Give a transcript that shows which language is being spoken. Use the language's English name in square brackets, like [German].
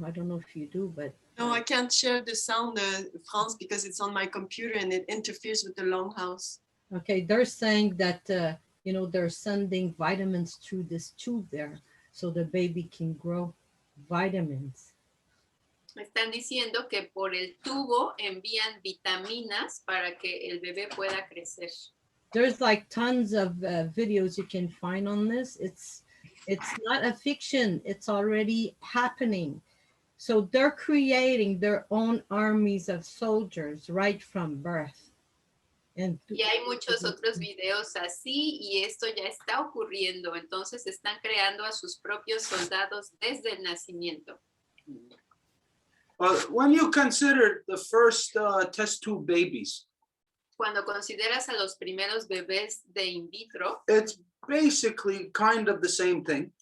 [English] I don't know if you do, but No, I can't share the sound, France, because it's on my computer and it interferes with the longhouse. okay, they're saying that you know, they're sending vitamins through this tube there so the baby can grow vitamins. [Spanish] Están diciendo que por el tubo envían vitaminas para que el bebé pueda crecer. [English] There's like tons of videos you can find on this. It's not a fiction. It's already happening. So they're creating their own armies of soldiers right from birth. And [Spanish] Y hay muchos otros videos así y esto ya está ocurriendo. Entonces están creando a sus propios soldados desde el nacimiento. [English] When you consider the first test tube babies, [Spanish] Cuando consideras a los primeros bebés de in vitro, [English] it's basically kind of the same thing.